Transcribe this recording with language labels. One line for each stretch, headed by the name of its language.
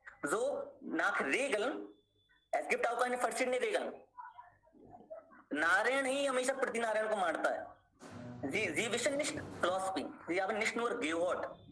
German: So nach Regeln, es gibt auch eine verschiedene Regeln.
Hindi: Narayan ही हमेशा प्रति नारायण को मारता है.
German: Sie wissen nicht philosophy. Sie haben nicht nur gehört.